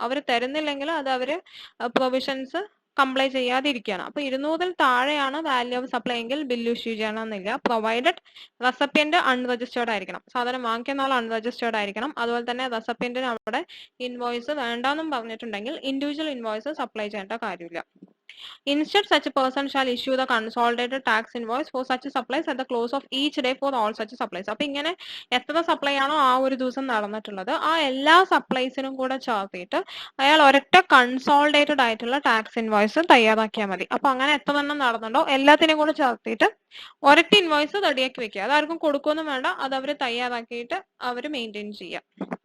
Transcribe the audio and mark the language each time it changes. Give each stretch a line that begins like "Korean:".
Malayalam: അവർ തരുന്നില്ലെങ്കിൽ അത് അവര് provisions comply ചെയ്യാതിരിക്കുകയാണ്. അപ്പൊ 200 താഴെയാണ് വാല്യൂ ഓഫ് സപ്ലൈ എങ്കിൽ ബില്ല് ഇഷ്യൂ ചെയ്യണമെന്നില്ല, പ്രൊവൈഡഡ് റെസിപ്പിയന്റ് അൺരജിസ്റ്റേർഡ് ആയിരിക്കണം. സാധനം വാങ്ങിക്കുന്ന ആൾ അൺരജിസ്റ്റേർഡ് ആയിരിക്കണം. അതുപോലെ തന്നെ റെസിപ്പിയന്റിന് അവിടെ ഇൻവോയ്സ് വേണ്ടാന്നും പറഞ്ഞിട്ടുണ്ടെങ്കിൽ ഇൻഡിവിജ്വൽ ഇൻവോയ്സ് സപ്ലൈ ചെയ്യേണ്ട കാര്യമില്ല.
English: Instead, such a person shall issue the consolidated tax invoice for such supplies at the close of each day for all such supplies.
Malayalam: അപ്പൊ ഇങ്ങനെ എത്ര സപ്ലൈ ആണോ ആ ഒരു ദിവസം നടന്നിട്ടുള്ളത്, ആ എല്ലാ സപ്ലൈസിനും കൂടെ ചേർത്തിട്ട് അയാൾ ഒരൊറ്റ കൺസോളിഡേറ്റഡ് ആയിട്ടുള്ള ടാക്സ് ഇൻവോയ്സ് തയ്യാറാക്കിയാൽ മതി. അപ്പൊ അങ്ങനെ എത്ര എണ്ണം നടന്നുണ്ടോ എല്ലാത്തിനും കൂടെ ചേർത്തിട്ട് ഒരൊറ്റ ഇൻവോയ്സ് റെഡിയാക്കി വെക്കുക. അതാർക്കും കൊടുക്കൊന്നും വേണ്ട, അത് അവർ തയ്യാറാക്കിയിട്ട് അവർ മെയിൻറ്റെയിൻ ചെയ്യുക.